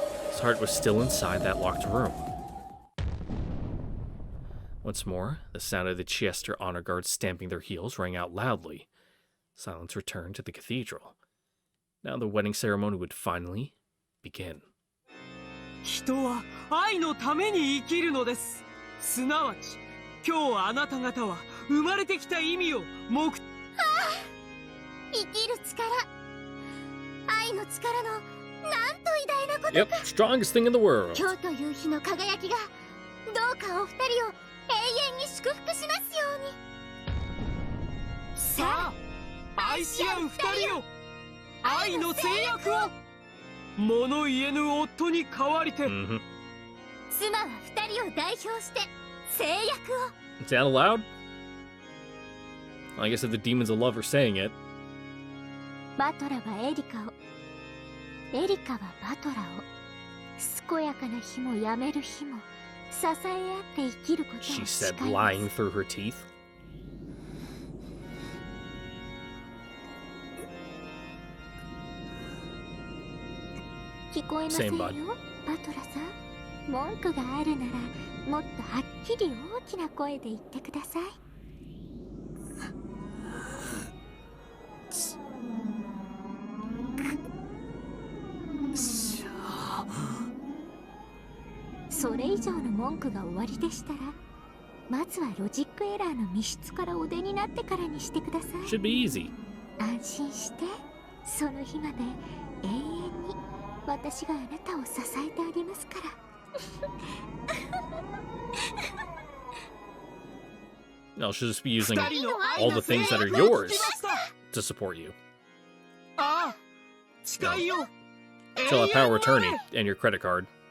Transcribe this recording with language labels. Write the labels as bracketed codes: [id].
[en] His heart was still inside that locked room. Once more, the sound of the Chester honor guards stamping their heels rang out loudly. Silence returned to the cathedral. Now the wedding ceremony would finally begin. [ja] 人は愛のために生きるのです。すなわち今日あなた方は生まれてきた意味を生きる力愛の力のなんと偉大なことか。 [en] Yep, strongest thing in the world. [ja] 今日という日の輝きがどうかお二人を永遠に祝福しますように。さあ愛し合う二人を愛の制約を物言えぬ夫に代わりて、妻は二人を代表して制約を。 [en] Is that allowed? I guess if the demons of love are saying it. [ja] バトラはエリカを、エリカはバトラを、健やかな日もやめる日も支え合って生きることを誓い [en] She [ja] ます。 [en] said, lying through her teeth. [ja] 聞こえませんよ、 [en] Same [ja] バトラさん。文句があるならもっとはっきり大きな声で言ってください。それ以上の文句が終わりでしたら、まずはロジックエラーの密室からお出になってからにしてください。 [en] Should be easy. [ja] 安心して、その日まで永遠に私があなたを支えてあげますから。 [en] No, she'll just be using all the things that are yours to support you. [ja] ああ誓いよ。 [en] She'll have power of attorney and your credit card.